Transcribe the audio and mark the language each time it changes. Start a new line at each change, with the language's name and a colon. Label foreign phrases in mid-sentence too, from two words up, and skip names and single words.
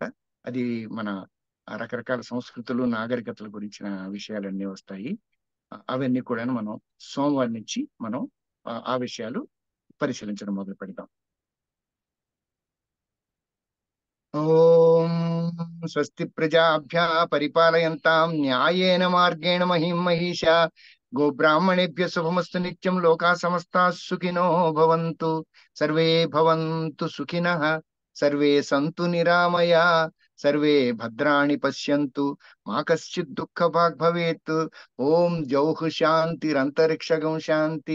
Telugu: అది మన రకరకాల సంస్కృతులు, నాగరికతల గురించిన విషయాలన్నీ వస్తాయి. అవన్నీ కూడా మనం సోమవారం నుంచి మనం ఆ విషయాలు పరిశీలించడం మొదలు పెడతాం.
Sanskrit: ఓం స్వస్తి ప్రజాభ్య పరిపాలయంతాం న్యాయేన మార్గేణ మహిం మహిషా గోబ్రాహ్మణేభ్య శుభమస్తు నిత్యం. లోకా సమస్తా సుఖినో భవంతు. సర్వే భవంతు సుఖినః. సర్వే సంతు నిరామయా. సర్వే భద్రాణి పశ్యంతు. మా కశ్చిత్ దుఃఖ భాగ్ భవేత్. ఓం ద్యౌః శాంతిరంతరిక్షగం శాంతి.